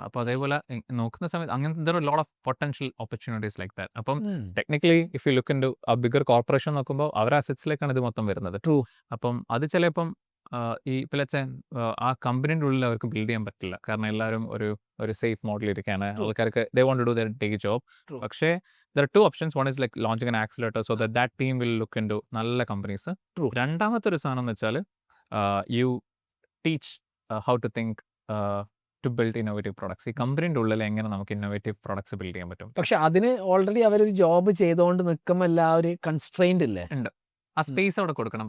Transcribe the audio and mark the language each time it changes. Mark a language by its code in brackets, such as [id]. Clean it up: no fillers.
[ml] അപ്പോൾ അതേപോലെ നോക്കുന്ന സമയത്ത് അങ്ങനത്തെ lot of potential opportunities like that. അപ്പം technically if you look in to ആ ബിഗർ കോർപ്പറേഷൻ നോക്കുമ്പോൾ അവരുടെ അസറ്റ്സിലേക്കാണ് ഇത് മൊത്തം വരുന്നത്. അപ്പം അത് ചിലപ്പം ഈ പിള്ളച്ച ആ കമ്പനീൻ്റെ ഉള്ളിൽ അവർക്ക് ബിൽഡ് ചെയ്യാൻ പറ്റില്ല. കാരണം എല്ലാവരും ഒരു സേഫ് മോഡൽ ഇരിക്കുകയാണ്. [en] ആൾക്കാർക്ക് they want to do their day job. പക്ഷേ there are two options. One is like launching an accelerator so that team will look into നല്ല companies. [ml] രണ്ടാമത്തെ ഒരു സാധനം എന്ന് വെച്ചാൽ [en] You teach how to think to build innovative products. [ml] ഈ കമ്പനീൻ്റെ ഉള്ളിൽ എങ്ങനെ നമുക്ക് ഇന്നോവേറ്റീവ് പ്രോഡക്ട്സ് ബിൽഡ് ചെയ്യാൻ പറ്റും. പക്ഷെ അതിന് ഓൾറെഡി അവരൊരു ജോബ് ചെയ്തുകൊണ്ട് നിൽക്കുമ്പോൾ എല്ലാവരും കൺസ്ട്രെയിൻഡ് ഇല്ലേ? ഉണ്ട്. ആ സ്പേസ് അവിടെ കൊടുക്കണം.